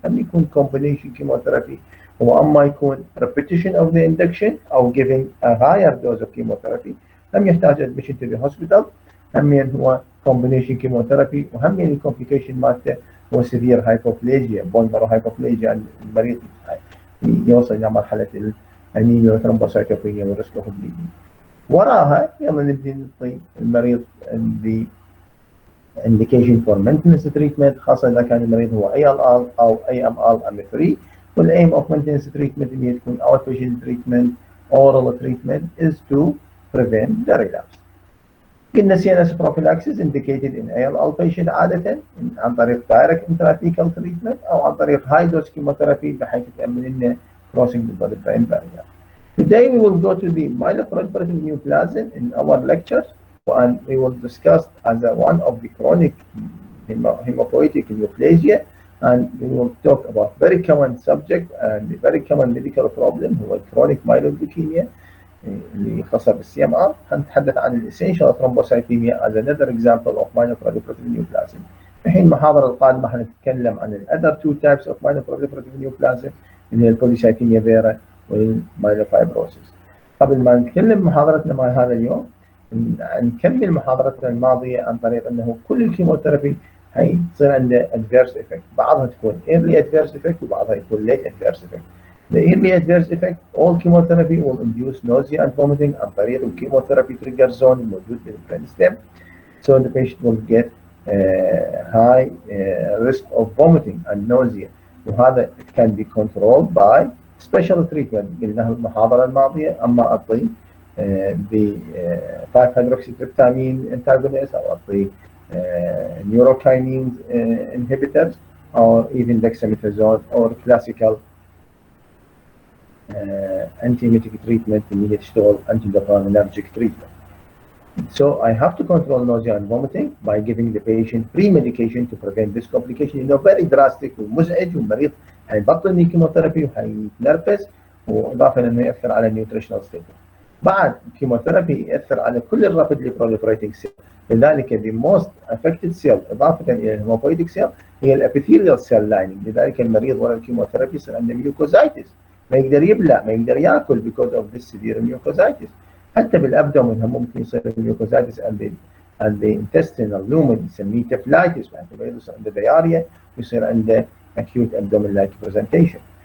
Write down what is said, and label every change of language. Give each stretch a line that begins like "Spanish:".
Arabic: هم يكون
English: combination chemotherapy
Arabic: واما يكون
English: repetition of the induction او giving a higher dose of chemotherapy.
Arabic: هم يحتاج
English: admission to the hospital. هم هو combination chemotherapy
Arabic: وهم الكومبليكيشن مالته هو
English: severe hypoplasia bone marrow hypoplasia.
Arabic: المريض يوصل الى مرحله
English: الانيميا والثرومبوسايتوبينيا والريسك اوف بليدنج.
Arabic: وراها يلا نبدي نعطي المريض
English: the indication for maintenance treatment
Arabic: خاصه اذا كان المريض هو ALL او AML M3.
English: والايم of maintenance treatment
Arabic: اللي تكون
English: outpatient treatment oral treatment is to prevent the relapse. قلنا CNS prophylaxis indicated in ALL patient
Arabic: عادة عن طريق
English: direct intrathecal treatment
Arabic: أو عن طريق
English: high dose chemotherapy
Arabic: بحيث تأمن لنا
English: crossing the blood-brain barrier. Today we will go to the myeloproliferative neoplasm in our lectures, and we will discuss as one of the chronic hematopoietic neoplasia, and we will talk about very common subject and very common medical problem هو chronic myeloid leukemia
Arabic: اللي خاصة بالسي ام ار. هنتحدث عن
English: الاسينشال thrombocythemia as another example of myeloproliferative neoplasm.
Arabic: الحين المحاضرة القادمة هنتكلم عن ال
English: other two types of myeloproliferative neoplasm
Arabic: اللي هي
English: البوليسايتيميا فيرا والمايلوفايبروسيس.
Arabic: قبل ما نتكلم محاضرتنا مع هذا اليوم نكمل محاضرتنا الماضية عن طريق انه كل الكيموثيرابي هي تصير عنده
English: adverse effect.
Arabic: بعضها تكون
English: early adverse effect
Arabic: وبعضها يكون
English: late adverse effect. The early adverse effect all chemotherapy will induce nausea and vomiting
Arabic: عن طريق الكيموثيرابي
English: trigger zone
Arabic: الموجود بالبرين
English: stem. So the patient will get high risk of vomiting and nausea. وهذا can be controlled by special treatment
Arabic: قلناها المحاضرة الماضية. أما أعطي ب
English: 5-hydroxytryptamine antagonist أو أعطي neurokinin inhibitors or even dexamethasone or classical anti-emetic treatment
Arabic: اللي تشتغل
English: anti-dopaminergic treatment. So I have to control nausea and vomiting by giving the patient pre-medication to prevent this complication. You know, very drastic
Arabic: ومزعج والمريض هيبطل الكيموثيرابي وهيتنرفز وإضافة لأنه يأثر على
English: النيوتريشنال ستيتس.
Arabic: بعد الكيموثيرابي يأثر على كل
English: الرابيدلي proliferating cell. لذلك the most affected cell
Arabic: إضافة إلى الهيموبويتيك
English: cell هي الابيثيليال cell lining.
Arabic: لذلك المريض ورا الكيموثيرابي يصير عنده ميوكوزايتس ما يقدر يبلع ما يقدر ياكل
English: because of this severe mucositis.
Arabic: حتى بالابدومين هم ممكن يصير الميوكوزايتس
English: and the intestinal lumen
Arabic: نسميه تفلايتس يعني المريض يصير عنده diarrhea ويصير عنده
English: acute abdominal like presentation.